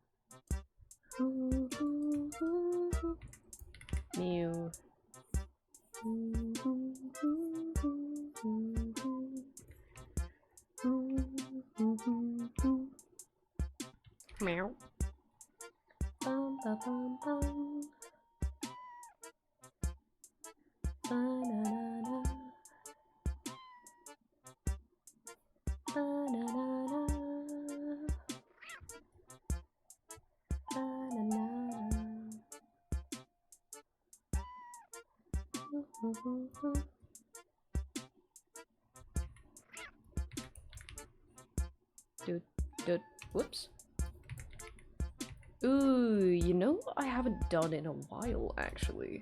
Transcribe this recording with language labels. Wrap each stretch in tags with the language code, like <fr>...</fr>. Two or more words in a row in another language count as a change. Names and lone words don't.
<en>Mew. Meow. Bum, ba, bum, bum. Ba-na-na-na. Ba-na-na-na. Ba-na-na-na. Whoops. Ooh, you know what I haven't done in a while, actually.</en>